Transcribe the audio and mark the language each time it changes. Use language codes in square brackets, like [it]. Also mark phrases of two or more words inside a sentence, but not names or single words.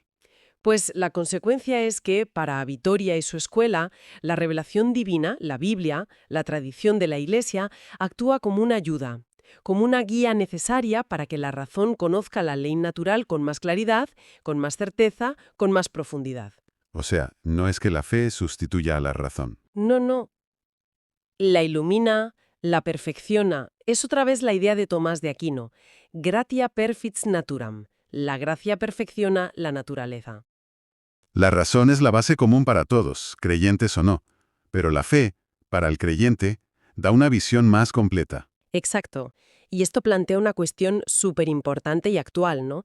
[es] Pues la consecuencia es que, para Vitoria y su escuela, la revelación divina, la Biblia, la tradición de la Iglesia, actúa como una ayuda, como una guía necesaria para que la razón conozca la ley natural con más claridad, con más certeza, con más profundidad. O sea, no es que la fe sustituya a la razón. No, no. La ilumina, la perfecciona. Es otra vez la idea de Tomás de Aquino. [la] Gratia perfits naturam. [es] La gracia perfecciona la naturaleza. La razón es la base común para todos, creyentes o no. Pero la fe, para el creyente, da una visión más completa. Exacto. Y esto plantea una cuestión súper importante y actual, ¿no?